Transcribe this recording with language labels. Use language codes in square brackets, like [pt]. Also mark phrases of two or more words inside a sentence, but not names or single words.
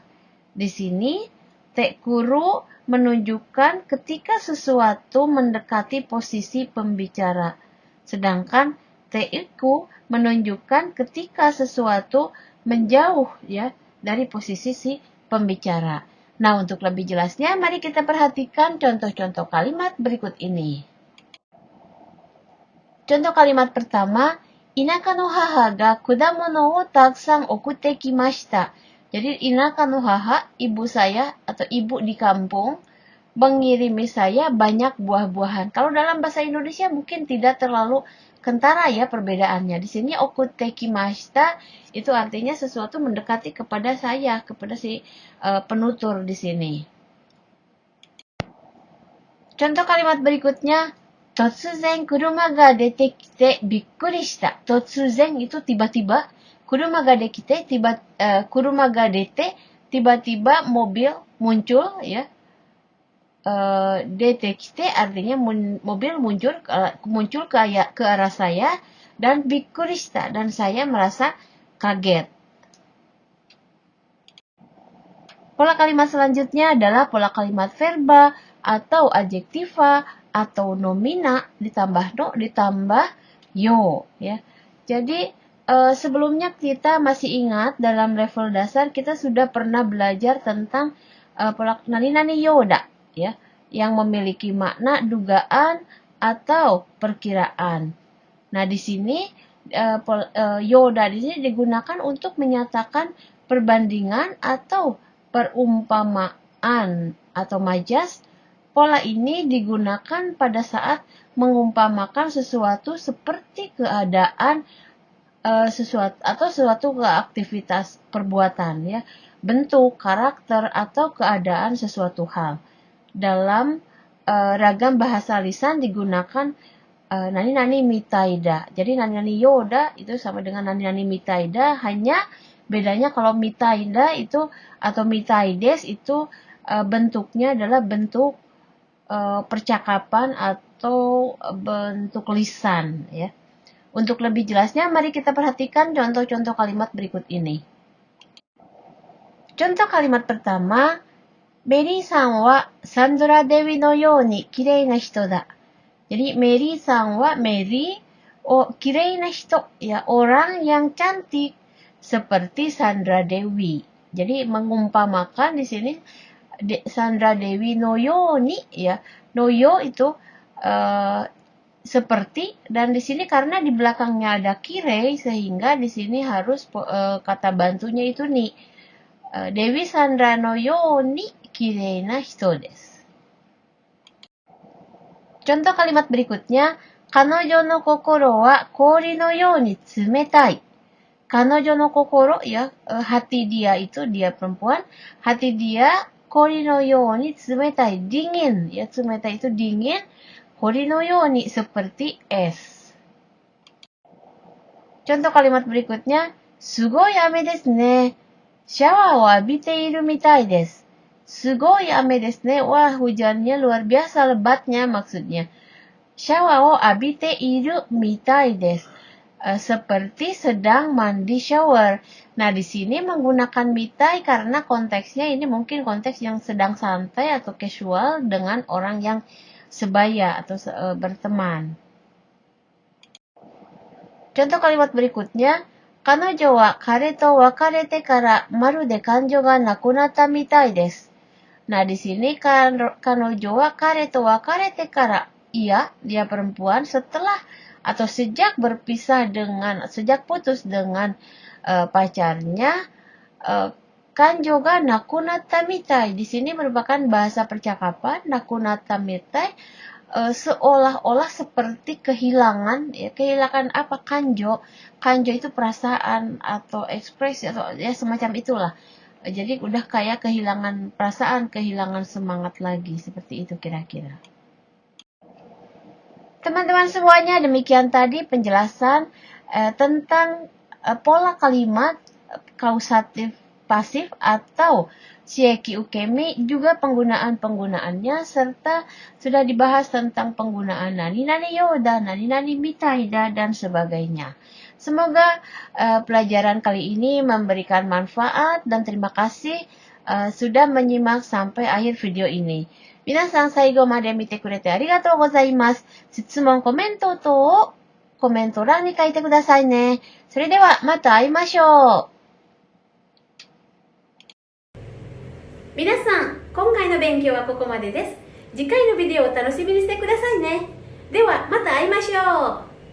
[id] Di sini tekuru menunjukkan ketika sesuatu mendekati posisi pembicara, sedangkan teiku menunjukkan ketika sesuatu menjauh ya dari posisi si pembicara. Nah, untuk lebih jelasnya mari kita perhatikan contoh-contoh kalimat berikut ini. Contoh kalimat pertama, [ja] 田舎の母が果物をたくさん送ってきました. [id] Jadi [ja] 田舎の母, [id] ibu saya atau ibu di kampung, mengirimi saya banyak buah-buahan. Kalau dalam bahasa Indonesia mungkin tidak terlalu kentara ya perbedaannya. Di sini [ja] 送ってきました [id] itu artinya sesuatu mendekati kepada saya, kepada si penutur di sini. Contoh kalimat berikutnya, [ja] 突然車が出てきてびっくりした. [id] Totsuzen itu tiba-tiba, [ja] 車が出て [id] tiba-tiba mobil muncul ya. [ja] 出てきて [id] artinya mobil muncul ke arah saya dan [ja] びっくりした [id] dan saya merasa kaget. Pola kalimat selanjutnya adalah pola kalimat verba atau adjektiva atau nomina ditambah no ditambah yo ya. Jadi sebelumnya kita masih ingat dalam level dasar kita sudah pernah belajar tentang pola [ja] 何々ようだ [id] ya yang memiliki makna dugaan atau perkiraan. Nah, di sini yoda di sini digunakan untuk menyatakan perbandingan atau perumpamaan atau majas. Pola ini digunakan pada saat mengumpamakan sesuatu seperti keadaan suatu aktivitas perbuatan ya, bentuk, karakter atau keadaan sesuatu hal. Dalam ragam bahasa lisan digunakan [ja] 何々みたいだ. [id] Jadi [ja] 何々ようだ [id] itu sama dengan [ja] 何々みたいだ, [id] hanya bedanya kalau mitaida itu atau mitaides itu bentuknya adalah bentuk percakapan atau bentuk lisan ya. Untuk lebih jelasnya mari kita perhatikan contoh-contoh kalimat berikut ini. Contoh kalimat pertama, [ja] メリーさんはサンドラ・デウィのようにきれいな人だ. [id] Jadi [ja] メリーさんはメリーきれいな人 [id] ya, orang yang cantik seperti Sandra Dewi. Jadi mengumpamakan di sini Sandra Dewi [ja] のように [id] ya, [ja] のよ [id] itu seperti, dan di sini karena di belakangnya ada kirei sehingga di sini harus kata bantunya itu ni. [ja] デウィ・サンドラのようにきれいな人です. [id] Contoh kalimat berikutnya, [ja] 彼女の心は氷のように冷たい. 彼女の心 [id] ya, hati dia itu, dia perempuan, hati dia [ja] 氷のように冷たい, [id] dingin ya, tsumetai itu dingin, [ja] 氷のように [id] seperti es. Contoh kalimat berikutnya, [ja] すごい雨ですね. シャワーを浴びているみたいです。すごい雨ですね. [id] Wah, hujannya luar biasa lebatnya maksudnya. [ja] シャワーを浴びているみたいです. [id] Seperti sedang mandi shower. Nah, di sini menggunakan mitai karena konteksnya ini mungkin konteks yang sedang santai atau casual dengan orang yang sebaya atau berteman. Contoh kalimat berikutnya, [ja] 彼女は彼と別れてからまるで感情がなくなったみたいです. [id] Nah, di sini [ja] 彼女は彼と別れてから, [id] dia perempuan setelah atau sejak putus dengan pacarnya, [ja] 感情がなくなったみたい. [id] Di sini merupakan bahasa percakapan, [ja] なくなったみたい, [id] seolah-olah seperti kehilangan, ya, kehilangan apa? Kanjo itu perasaan atau ekspresi atau ya semacam itulah. Jadi udah kayak kehilangan perasaan, kehilangan semangat lagi, seperti itu kira-kira. Teman-teman semuanya, demikian tadi penjelasan tentang pola kalimat kausatif pasif atau [ja] 使役受身, [id] juga penggunaannya, serta sudah dibahas tentang penggunaan [ja] 何々ようだ, 何々みたいだ, [id] dan sebagainya. Semoga pelajaran kali ini memberikan manfaat dan terima kasih sudah menyimak sampai akhir video ini. [ja] 皆さん最後まで見てくれてありがとうございます。質問、コメント等をコメント欄に書いてくださいね。それではまた会いましょう。皆さん、今回の勉強はここまでです。次回のビデオを楽しみにしてくださいね。ではまた会いましょう。